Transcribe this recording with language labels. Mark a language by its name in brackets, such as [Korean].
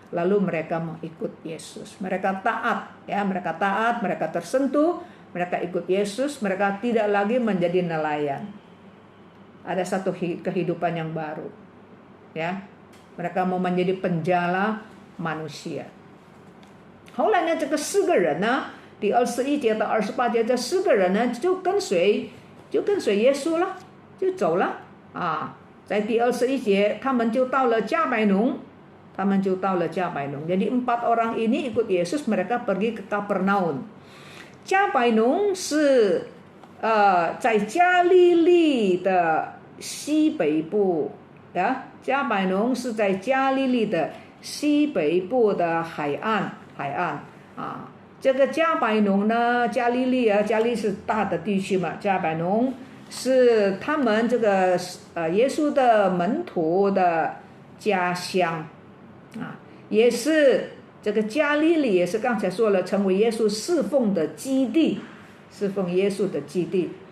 [Indonesian] Lalu mereka mengikut Yesus. Mereka taat, ya, mereka taat, mereka tersentuh, mereka ikut Yesus, mereka tidak lagi menjadi nelayan. Ada satu kehidupan yang baru. Ya. Mereka mau menjadi penjala manusia. [Chinese] 后来呢，这个4个人呢，第21节到28节，这4个人呢就跟随耶稣了，就走了啊。在第21节，他们就到了加百农， [Indonesian] Jadi 4 orang ini ikut Yesus, mereka pergi ke Kapernaum. [Chinese] 加百农是在加利利的西北部的，加百农是在加利利的西北部的海岸啊。这个加百农呢，加利利是大的地区嘛，加百农是他们这个耶稣的门徒的家乡啊，也是这个加利利，也是刚才说了，成为耶稣侍奉的基地，侍奉耶稣的基地。